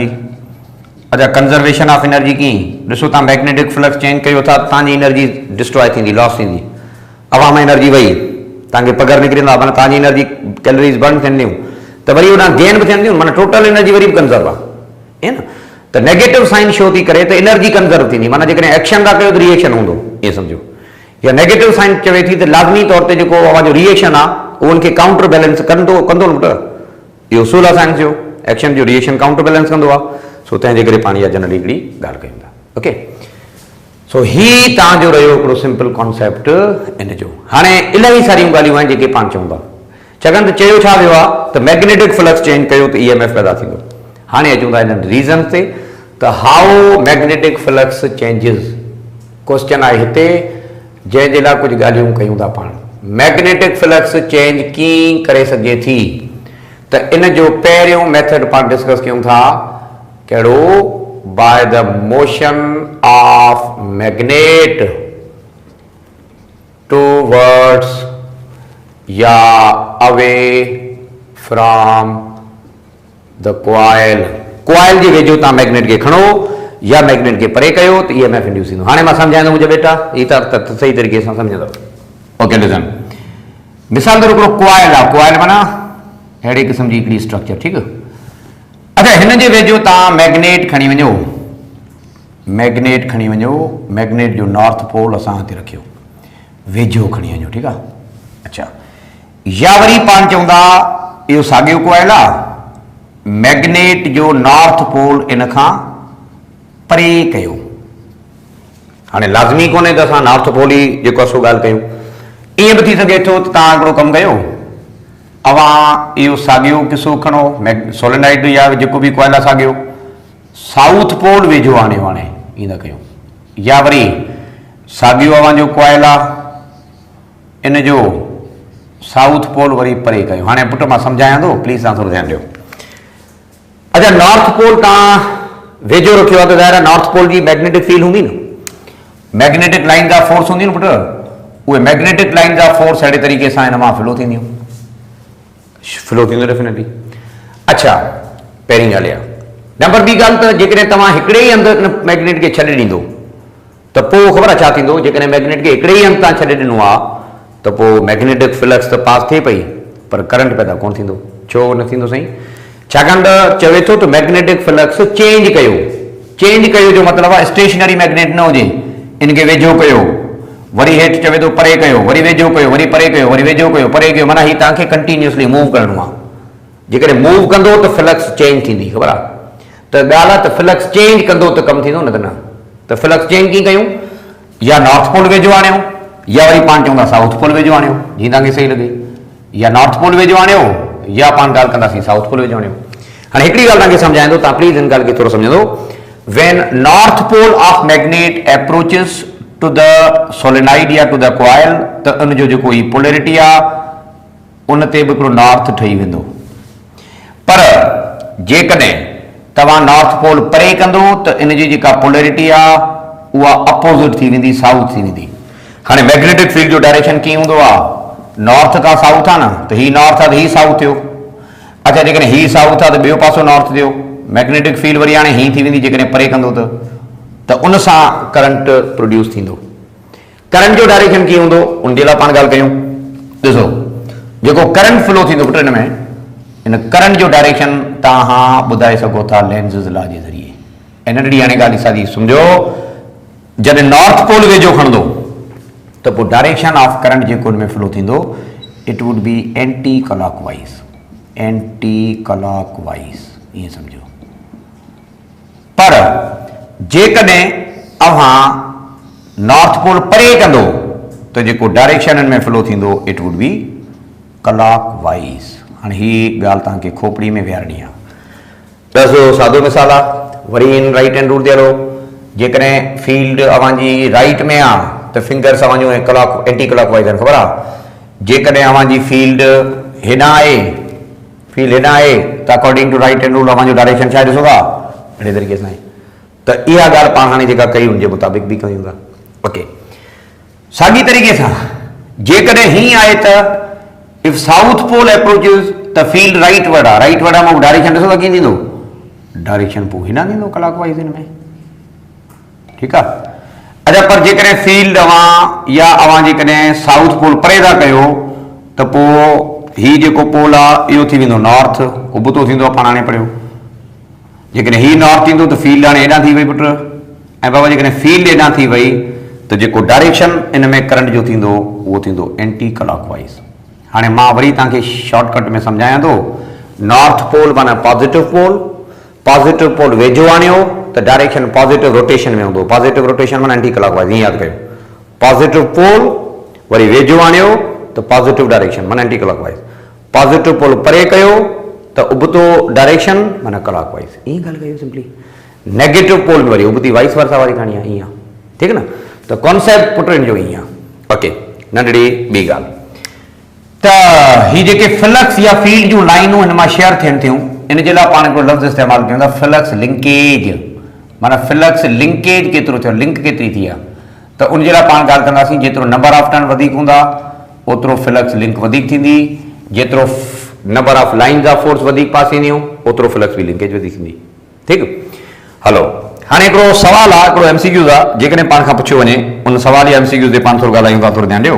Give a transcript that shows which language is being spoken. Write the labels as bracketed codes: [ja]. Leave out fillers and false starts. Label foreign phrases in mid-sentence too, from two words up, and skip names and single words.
[sd] अच्छा, [en] conservation of energy [sd] कीअं? ॾिसो तव्हां [en] magnetic flux change [sd] कयो था, तव्हांजी एनर्जी डिस्ट्रॉय थींदी, लॉस थींदी, हवा में एनर्जी वही, तव्हांखे पघर निकिरंदा, माना तव्हांजी एनर्जी [en] calories burn [sd] थियंदियूं, त वरी उन गेन बि थियंदियूं, माना [en] total energy [sd] वरी बि कंजर्व आहे, है न। त [en] negative sign show [sd] थी करे त एनर्जी कंजर्व थींदी, माना जेकॾहिं एक्शन था कयो त रिएक्शन हूंदो, ईअं सम्झो। या [en] negative sign [sd] चवे थी त लाज़मी तौर ते जेको अव्हांजो रिएक्शन आहे उहो उनखे [en] counter balance [sd] कंदो न पुटु, इहो उसूल आहे साइंस जो, एक्शन जो रिएक्शन [en] counter balance [sd] कंदो आहे। सो तंहिंजे करे पाण इहा जनरली हिकिड़ी ॻाल्हि कयूं था। ओके, सो ही तव्हांजो रहियो हिकिड़ो [en] simple concept [sd] इन जो। हाणे इलाही सारियूं ॻाल्हियूं आहिनि जेके पाण चऊं था, छाकाणि त चयो छा वियो आहे त [en] magnetic flux change [sd] कयो त EMF पैदा थींदो। हाणे अचूं था हिननि रीज़न ते, त [en] how magnetic flux changes, [sd] क्वेश्चन आहे हिते जंहिंजे लाइ कुझु ॻाल्हियूं कयूं था पाण। [en] magnetic flux change [sd] कीअं करे सघे थी, त इन जो पहिरियों मेथड पाण डिस्कस कयूं था, कहिड़ो? [en] By the motion of magnet towards या away from the coil। [sd] कॉइल जे वेझो तव्हां मैग्नेट खे खणो या मैग्नेट खे परे कयो त [en] EMF induce [sd] थींदो। हाणे मां सम्झाईंदो मुंहिंजे बेटा, ही त सही तरीक़े सां सम्झंदव। [en] okay, listen, [sd] मिसाल तौरु हिकिड़ो कॉइल आहे, कॉइल माना अहिड़े क़िस्म जी हिकिड़ी स्ट्रक्चर, ठीकु। अच्छा, हिन जे वेझो तव्हां मैग्नेट खणी वञो, मैग्नेट खणी वञो, मैग्नेट जो [en] north pole [sd] असां हिते रखियो, वेझो खणी वञो, ठीकु आहे। अच्छा, या वरी पाण चऊं था इहो साॻियो कॉइल आहे, मैग्नेट जो [en] north pole [sd] इन खां परे कयो। हाणे लाज़मी कोन्हे त असां [en] north pole [sd] ई जेको आहे सो ॻाल्हि कयूं, ईअं बि थी सघे थो त तव्हां हिकिड़ो कमु कयो, अवां इहो साॻियो किसो खणो, सोलेनाइड या जेको बि कॉइल आहे साॻियो, [en] south pole [sd] वेझो आणियो, हाणे ईअं न कयूं, या वरी साॻियो अवां जो कॉइल आहे इन जो [en] south pole [sd] वरी परे कयो। हाणे पुटु मां सम्झायां थो, प्लीज़ तव्हां थोरो ध्यानु ॾियो। अच्छा, [en] north pole [sd] तव्हां वेझो रखियो आहे त ज़ाहिर आहे [en] north pole [sd] जी [en] magnetic field [sd] हूंदी न, [en] magnetic line [sd] जा फोर्स हूंदी न पुटु, उहे [en] magnetic line [sd] जा फोर्स अहिड़े तरीक़े सां हिन मां फ्लो थींदियूं, फ्लो थींदो डेफिनेटली। अच्छा, पहिरीं ॻाल्हि आहे। नंबर ॿी ॻाल्हि त जेकॾहिं तव्हां हिकिड़े ई हंधि मैग्नेट खे छॾे ॾींदो त पोइ ख़बर आहे छा थींदो, जेकॾहिं मैग्नेट खे हिकिड़े ई हंधि तव्हां छॾे ॾिनो आहे त पोइ [en] magnetic flux [sd] त पास थिए पई पर करंट पैदा कोन थींदो। छो न थींदो साईं? छाकाणि त चवे थो त [en] magnetic flux change [sd] कयो, चेंज कयो जो मतिलबु आहे [en] stationary magnet [sd] न हुजे, इनखे वेझो कयो, वरी हेठि चवे थो परे कयो, वरी वेझो कयो, वरी परे कयो, वरी वेझो कयो, परे कयो, माना ही तव्हांखे [en] continuously move [sd] करिणो आहे। जेकॾहिं मूव कंदो त [en] flux change [sd] थींदी, ख़बर आहे? त ॻाल्हि आहे त [en] flux change [sd] कंदो त कमु थींदो, न त न। त [en] flux change [sd] कीअं कयूं? या [en] north pole [sd] वेझो आणियो, या वरी पाण चऊं था [en] south pole [sd] वेझो आणियो, जीअं तव्हांखे सही लॻे, या [en] north pole [sd] वेझो आणियो या पाण ॻाल्हि कंदासीं [en] south pole [sd] वेझो आणियो। हाणे हिकिड़ी ॻाल्हि तव्हांखे सम्झाईंदो, तव्हां प्लीज़ हिन ॻाल्हि खे थोरो सम्झंदो। [en] When north pole of magnet approaches to the solenoid या to the coil, [sd] त उनजो जेको ही पोलैरिटी आहे उन ते बि हिकिड़ो नॉर्थ ठही वेंदो। पर जेकॾहिं तव्हां [en] north pole [sd] परे कंदो त इन जी जेका पोलैरिटी आहे उहा अपोज़िट थी वेंदी, साउथ थी वेंदी। हाणे [en] magnetic field [sd] जो डायरेक्शन कीअं हूंदो आहे, नॉर्थ खां साउथ आहे न, त हीउ नॉर्थ आहे त हीउ साउथ थियो। अच्छा, जेकॾहिं हीउ साउथ आहे त ॿियो पासो नॉर्थ थियो। [en] magnetic field [sd] वरी हाणे हीअं थी वेंदी जेकॾहिं परे कंदो त उन सां [en] current produce [sd] थींदो। करंट जो डायरेक्शन कीअं हूंदो उन जे लाइ पाण ॻाल्हि कयूं। ॾिसो, जेको [en] current flow [sd] थींदो पुट हिन में, इन करंट जो डायरेक्शन तव्हां ॿुधाए सघो था [en] Lenz law [sd] जे ज़रिए। ऐं नंढड़ी हाणे ॻाल्हि साॻी सम्झो, जॾहिं [en] north pole [sd] वेझो खणंदो त पोइ [en] direction of current [sd] जेको हिन में फ्लो थींदो [en] it would be anti clockwise, anti clockwise, [sd] एंटी क्लॉकवाइज़, ईअं सम्झो। पर जेकॾहिं अव्हां [en] north pole [sd] परे कंदो त जेको डायरेक्शन हिन में फ्लो थींदो [en] it would be clockwise. [sd] हाणे हीअ ॻाल्हि तव्हांखे खोपड़ी में विहारणी आहे। ॾिसो, सादो मिसाल आहे, वरी इन [en] right hand rule [sd] ते हलो। जेकॾहिं फील्ड अव्हांजी राइट में आहे त फिंगर्स अव्हांजो [en] anti clockwise [sd] आहिनि, ख़बर आहे। जेकॾहिं अव्हांजी फील्ड हेॾां आहे, फील्ड हेॾां आहे त [en] according to right hand rule [sd] अव्हांजो डायरेक्शन छा आहे, ॾिसो था अहिड़े तरीक़े सां। त इहा ॻाल्हि पाण हाणे जेका कई उनजे मुताबिक़ बि कयूं था। ओके, साॻी तरीक़े सां जेकॾहिं हीअं आहे त [en] if south pole approaches [sd] त [en] field rightward [sd] आहे, [en] rightward [sd] आहे, डायरेक्शन ॾिसो त कीअं थींदो, डायरेक्शन पोइ हिन ॾींदो क्लॉकवाइज़ हिन में, ठीकु आहे। अच्छा, पर जेकॾहिं फील्ड अव्हां या अव्हां जेकॾहिं [en] south pole [sd] परे था कयो त पोइ हीउ जेको पोल आहे इहो थी वेंदो नॉर्थ, उबतो थींदो आहे, पाण हाणे पढ़ियो। जेकॾहिं हीउ नॉर्थ थींदो त फील्ड हाणे हेॾां थी वई पुट। ऐं बाबा जेकॾहिं फील्ड हेॾां थी वई त जेको डायरेक्शन इन में करंट जो थींदो उहो थींदो [en] anti clockwise. [sd] हाणे मां वरी तव्हांखे शॉर्टकट में सम्झायां थो। [en] north pole [sd] माना [en] positive pole, positive pole [sd] वेझो आणियो त डायरेक्शन [en] positive rotation [sd] में हूंदो। [en] positive rotation [sd] माना [en] anti clockwise, [sd] ईअं यादि कयो। [en] positive pole [sd] वरी वेझो आणियो त [en] positive direction [sd] माना [en] anti clockwise. positive pole [sd] परे कयो त उबतो डायरेक्शन माना क्लॉकवाइज़, ईअं ॻाल्हि कयो सिंपली। [en] negative pole [sd] में वरी उबती [en] vice versa [sd] वारी कहाणी आहे, ईअं, ठीकु न। त कॉन्सेप्ट पुट जो ईअं आहे। ओके, नंढड़ी ॿी ॻाल्हि त ही जेके फ्लक्स या फील्ड जूं लाइनूं हिन मां शेयर थियनि थियूं, इन जे लाइ पाण हिकिड़ो लफ़्ज़ इस्तेमालु कयूं था, [en] flux linkage. [sd] माना [en] flux linkage [sd] केतिरो थियो, लिंक केतिरी थी आहे, त उन जे लाइ पाण ॻाल्हि कंदासीं जेतिरो [en] number of turn [sd] वधीक हूंदा ओतिरो [en] flux link [sd] वधीक थींदी, जेतिरो [en] number of lines of force [sd] वधीक पास ईंदियूं ओतिरो फ्लक्स बि लिंकेज वधीक थींदी। ठीकु, हलो। हाणे हिकिड़ो सवाल आहे, हिकिड़ो एमसीक्यूज़ आहे, जेकॾहिं पाण खां पुछियो वञे उन सवाल या एमसीक्यूज़ ते पाण थोरो ॻाल्हायूं था, थोरो ध्यानु ॾियो।